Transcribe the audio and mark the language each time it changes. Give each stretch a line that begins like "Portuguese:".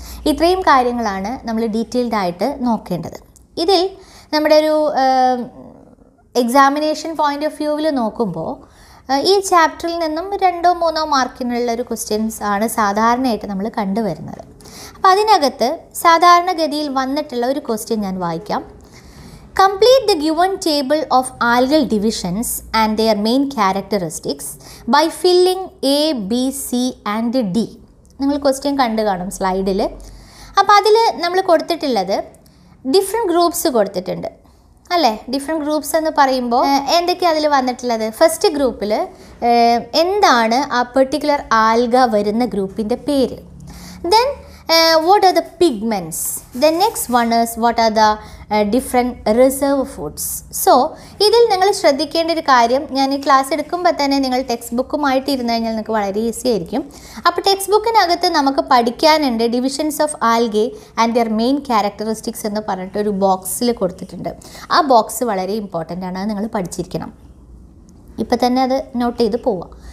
Malayalam: ഇത്രയും കാര്യങ്ങളാണ് നമ്മൾ ഡീറ്റെയിൽഡ് ആയിട്ട് നോക്കേണ്ടത്. ഇതിൽ നമ്മുടെ ഒരു എക്സാമിനേഷൻ പോയിൻ്റ് ഓഫ് വ്യൂവിൽ നോക്കുമ്പോൾ ഈ ചാപ്റ്ററിൽ നിന്നും 2-3 മാർക്കിനുള്ള ഒരു ക്വസ്റ്റ്യൻസ് ആണ് സാധാരണയായിട്ട് നമ്മൾ കണ്ടുവരുന്നത്. അപ്പോൾ അതിനകത്ത് സാധാരണഗതിയിൽ വന്നിട്ടുള്ള ഒരു ക്വസ്റ്റ്യൻ ഞാൻ വായിക്കാം.
English: Complete the given table of algal divisions and their main characteristics by filling A, B, C and D.
Malayalam: നിങ്ങൾ ക്വസ്റ്റ്യൻ കണ്ടു കാണും സ്ലൈഡിൽ. അപ്പോൾ അതിൽ നമ്മൾ കൊടുത്തിട്ടുള്ളത് ഡിഫറെൻറ്റ് ഗ്രൂപ്പ്സ് കൊടുത്തിട്ടുണ്ട് അല്ലേ. ഡിഫറെൻറ്റ് ഗ്രൂപ്പ്സ് എന്ന് പറയുമ്പോൾ എന്തൊക്കെയാണ് അതിൽ വന്നിട്ടുള്ളത്? ഫസ്റ്റ് ഗ്രൂപ്പിൽ എന്താണ് ആ പെർട്ടിക്കുലർ ആൽഗ വരുന്ന ഗ്രൂപ്പിൻ്റെ പേര്.
English: Then what are the pigments. The next one is what are the different reserve foods.
Malayalam: So ഇതിൽ നിങ്ങൾ ശ്രദ്ധിക്കേണ്ട ഒരു കാര്യം, ഞാൻ ഈ ക്ലാസ് എടുക്കുമ്പോൾ തന്നെ നിങ്ങൾ ടെക്സ്റ്റ് ബുക്കുമായിട്ട് ഇരുന്ന് കഴിഞ്ഞാൽ നിങ്ങൾക്ക് വളരെ ഈസി ആയിരിക്കും. അപ്പോൾ ടെക്സ്റ്റ് ബുക്കിനകത്ത് നമുക്ക് പഠിക്കാനുണ്ട്
English: divisions of algae and their main characteristics
Malayalam: എന്ന് പറഞ്ഞിട്ട് ഒരു ബോക്സിൽ കൊടുത്തിട്ടുണ്ട്. ആ ബോക്സ് വളരെ ഇമ്പോർട്ടൻ്റ് ആണ്, അത് നിങ്ങൾ പഠിച്ചിരിക്കണം. ഇപ്പോൾ തന്നെ അത് നോട്ട് ചെയ്ത് പോവാം.